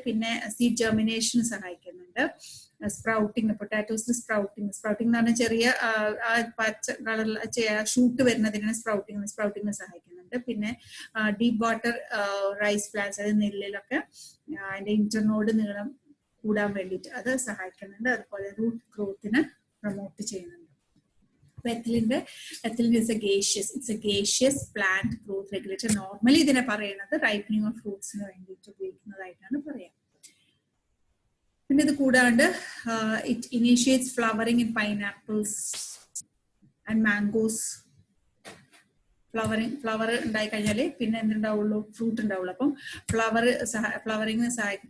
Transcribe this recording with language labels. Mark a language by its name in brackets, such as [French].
[Malayalam] പിന്നെ സീഡ് ജെർമിനേഷന് സഹായിക്കുന്നുണ്ട്. Sprouting, പൊട്ടാറ്റോസിന് sprouting എന്ന് പറഞ്ഞാൽ ചെറിയ പച്ച കളർ ഷൂട്ട് വരുന്നതിനാണ് സ്പ്രൗട്ടിങ്ങിന് സഹായിക്കുന്നുണ്ട്. പിന്നെ ഡീപ് വാട്ടർ റൈസ് പ്ലാന്റ്സ്, അതായത് നെല്ലിലൊക്കെ അതിന്റെ ഇന്റർനോഡ് നീളം കൂടാൻ വേണ്ടിയിട്ട് അത് സഹായിക്കുന്നുണ്ട്. അതുപോലെ റൂട്ട് ഗ്രോത്തിനെ പ്രൊമോട്ട് ചെയ്യുന്നുണ്ട്. [English] Ethylene is a gaseous plant growth regulator. [Malayalam] Normally ഇതിനെ പറയുന്നത് റൈപ്പനിങ് ഓഫ് ഫ്രൂട്ട്സിന് വേണ്ടിയിട്ട് ഉപയോഗിക്കുന്നതായിട്ടാണ് പറയാം. പിന്നെ ഇത് കൂടാണ്ട് [English] It initiates flowering in pineapples and mangoes. [Malayalam] Flower ഉണ്ടായി കഴിഞ്ഞാൽ പിന്നെ എന്തുണ്ടാവുള്ളൂ? ഫ്രൂട്ട് ഉണ്ടാവുള്ളൂ. അപ്പം ഫ്ലവറിങ്ങിന് സഹായിക്കും.